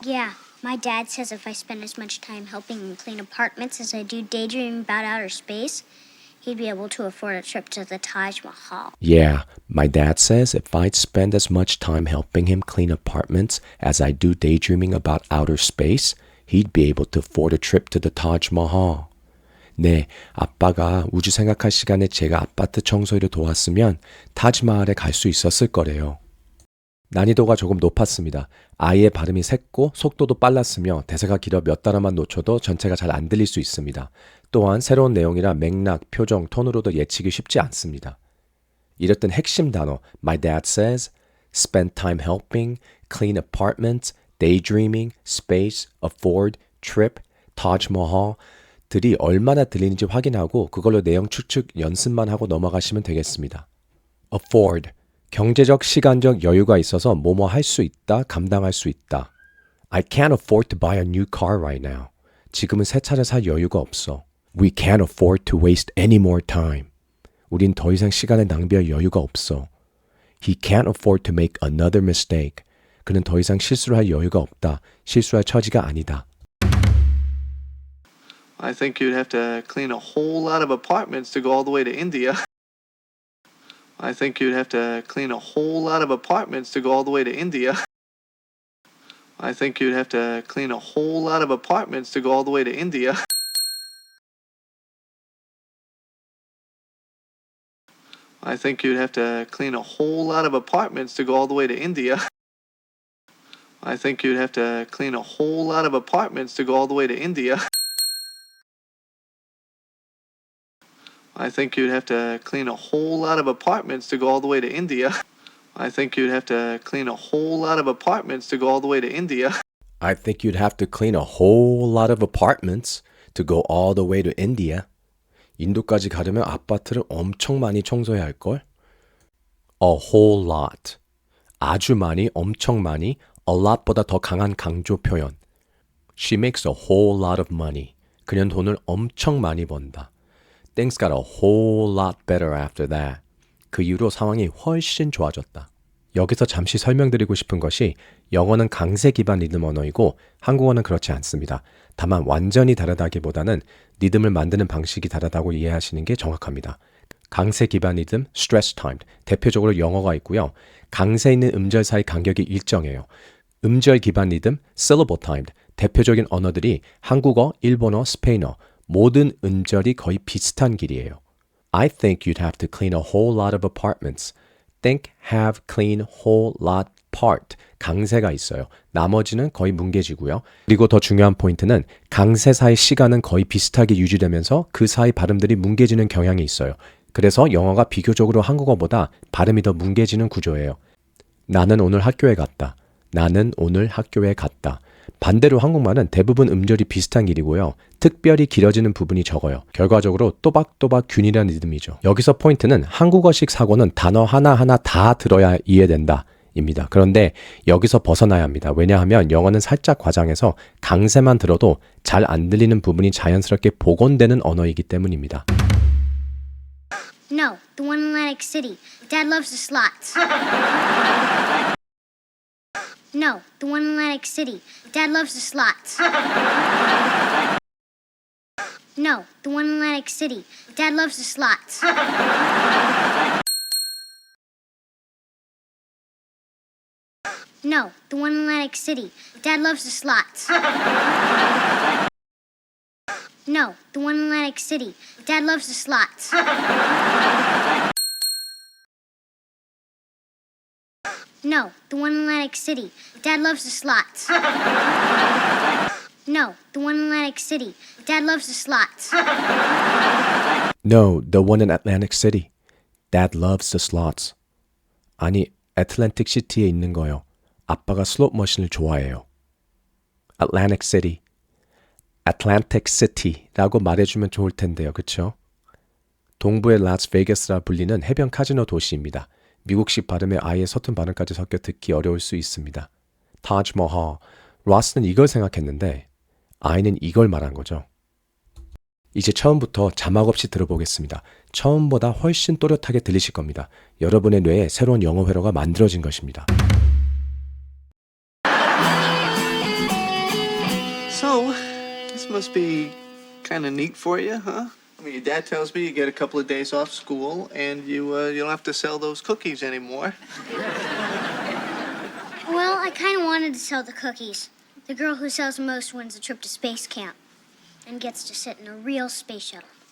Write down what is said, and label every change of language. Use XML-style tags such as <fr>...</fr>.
<en>Yeah, my dad says if I spend as much time helping clean apartments as I do daydreaming about outer space, he'd be able to afford a trip to the Taj Mahal. Yeah, my dad says if I'd spend as much time helping him clean apartments as I do daydreaming about outer space, he'd be able to afford a trip to the Taj Mahal.</en> <ko>네, 아빠가 우주 생각할 시간에 제가 아파트 청소일을 도왔으면 타지마할에 갈 수 있었을 거래요. 난이도가 조금 높았습니다. 아이의 발음이 샜고 속도도 빨랐으며 대사가 길어 몇 단어만 놓쳐도 전체가 잘 안 들릴 수 있습니다. 또한 새로운 내용이라 맥락, 표정, 톤으로도 예측이 쉽지 않습니다. 이랬던 핵심 단어</ko> <en>My dad says, spend time helping, clean apartments, daydreaming, space, afford, trip, Taj Mahal</en> <ko>들이 얼마나 들리는지 확인하고 그걸로 내용 추측 연습만 하고 넘어가시면 되겠습니다. afford, 경제적, 시간적 여유가 있어서 뭐뭐 할 수 있다, 감당할 수 있다.</ko> <en>I can't afford to buy a new car right now.</en> <ko>지금은 새 차를 살 여유가 없어.</ko> <en>We can't afford to waste any more time.</en> <ko>우린 더 이상 시간을 낭비할 여유가 없어.</ko> <en>He can't afford to make another mistake.</en> <ko>그는 더 이상 실수를 할 여유가 없다. 실수할 처지가 아니다.</ko> <en>I think you'd have to clean a whole lot of apartments to go all the way to India. I think you'd have to clean a whole lot of apartments to go all the way to India. I think you'd have to clean a whole lot of apartments to go all the way to India. I think you'd have to clean a whole lot of apartments to go all the way to India. I think you'd have to clean a whole lot of apartments to go all the way to India. I think you'd have to clean a whole lot of apartments to go all the way to India. I think you'd have to clean a whole lot of apartments to go all the way to India. I think you'd have to clean a whole lot of apartments to go all the way to India.</en> <ko>인도까지 가려면 아파트를 엄청 많이 청소해야 할걸?</ko> <en>A whole lot.</en> <ko>아주 많이, 엄청 많이, a lot보다 더 강한 강조 표현.</ko> <en>She makes a whole lot of money.</en> <ko>그녀는 돈을 엄청 많이 번다.</ko> <en>Things got a whole lot better after that.</en> <ko>그 이후로 상황이 훨씬 좋아졌다. 여기서 잠시 설명드리고 싶은 것이 영어는 강세 기반 리듬 언어이고 한국어는 그렇지 않습니다. 다만 완전히 다르다기보다는 리듬을 만드는 방식이 다르다고 이해하시는 게 정확합니다. 강세 기반 리듬,</ko> <en>stress timed,</en> <ko>대표적으로 영어가 있고요. 강세 있는 음절 사이 간격이 일정해요. 음절 기반 리듬,</ko> <en>syllable timed,</en> <ko>대표적인 언어들이 한국어, 일본어, 스페인어, 모든 음절이 거의 비슷한 길이에요.</ko> <en>I think you'd have to clean a whole lot of apartments. think, have, clean, whole lot, part.</en> <ko>강세가 있어요. 나머지는 거의 뭉개지고요. 그리고 더 중요한 포인트는 강세 사이 시간은 거의 비슷하게 유지되면서 그 사이 발음들이 뭉개지는 경향이 있어요. 그래서 영어가 비교적으로 한국어보다 발음이 더 뭉개지는 구조예요. 나는 오늘 학교에 갔다. 나는 오늘 학교에 갔다. 반대로 한국말은 대부분 음절이 비슷한 길이고요. 특별히 길어지는 부분이 적어요. 결과적으로 또박또박 균일한 리듬이죠. 여기서 포인트는 한국어식 사고는 단어 하나하나 다 들어야 이해된다. 입니다. 그런데 여기서 벗어나야 합니다. 왜냐하면 영어는 살짝 과장해서 강세만 들어도 잘 안 들리는 부분이 자연스럽게 복원되는 언어이기 때문입니다. No, the one in Atlantic City. Dad loves the slots. No, the one in Atlantic City. Dad loves the slots. No, the one in Atlantic City. Dad loves the slots. No, the one in Atlantic City. Dad loves the slots. No, the one in Atlantic City. Dad loves the slots. No, the one in Atlantic City. Dad loves the slots. No, the one in Atlantic City. Dad loves the slots. No, the one in Atlantic City. Dad loves the slots. 아니, 애틀랜틱 시티에 있는 거요. 아빠가 슬롯 머신을 좋아해요. Atlantic City. Atlantic City라고 말해주면 좋을 텐데요. 그쵸? 동부의 라스베이거스라 불리는 해변 카지노 도시입니다. 미국식 발음에 아예 서툰 발음까지 섞여 듣기 어려울 수 있습니다. 타지 마할. 로스는 이걸 생각했는데 아이는 이걸 말한 거죠. 이제 처음부터 자막 없이 들어보겠습니다. 처음보다 훨씬 또렷하게 들리실 겁니다. 여러분의 뇌에 새로운 영어 회로가 만들어진 것입니다.</ko> <en>So, this must be kind of neat for you, huh? I mean, your dad tells me you get a couple of days off school and you don't have to sell those cookies anymore. Well, I kind of wanted to sell the cookies. The girl who sells the most wins a trip to space camp and gets to sit in a real space shuttle.</en>